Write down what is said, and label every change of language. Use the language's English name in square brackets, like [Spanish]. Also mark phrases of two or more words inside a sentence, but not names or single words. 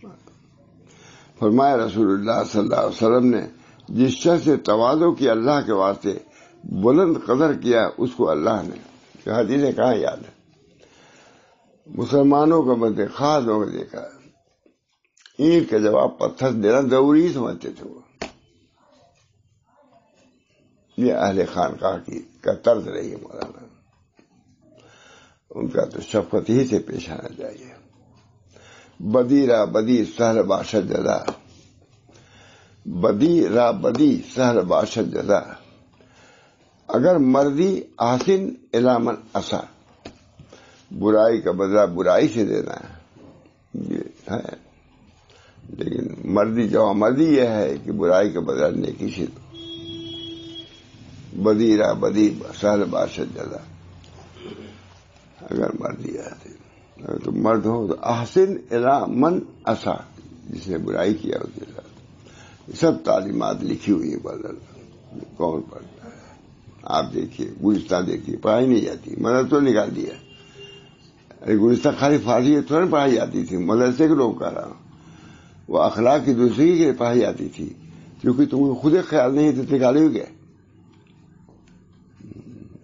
[Urdu] فرمایا رسول اللہ [Arabic] صلی اللہ علیہ وسلم [Urdu] نے، جس شخص سے تواضع کی اللہ کے واسطے بلند قدر کیا، اس کو اللہ نے، حدیث کہاں یاد ہے، مسلمانوں کا مدد خاص لوگ دیکھا، اینٹ کا جواب پتھر دینا ضروری سمجھتے تھے وہ۔ یہ اہل خانقاہ کا طرز رہی ہے مولانا، ان کا تو شفقت ہی سے پیش آنا چاہیے۔ [Persian] بدی را بدی سہل باشد جزا، بدی را بدی سہل باشد جزا، اگر مردی [Arabic] احسن الی من اساء، [Urdu] برائی کا بدلہ برائی سے دینا یہ ہے، لیکن مردی مردی یہ ہے کہ برائی کا بدلہ نیکی سے دو۔ [Persian] بدی را بدی سہل باشد جزا، اگر مردی [Urdu] آتے، اگر تم مرد ہو تو [Arabic] احسن الی من اساء، [Urdu] جس نے برائی کیا اس کے ساتھ۔ سب تعلیمات لکھی ہوئی ہیں، بدل کون پڑھتا ہے؟ آپ دیکھیے، گلستہ دیکھیے، پڑھائی نہیں جاتی، مدرسہ تو نکال دیا۔ گلستہ خالی فارسی تھوڑا پڑھائی جاتی تھی، مدرسے کے لوگ کہہ رہا ہوں، وہ اخلاق کی دوسری کی پڑھائی جاتی تھی، کیونکہ تم کو خود خیال نہیں تو نکالے ہوئے گئے۔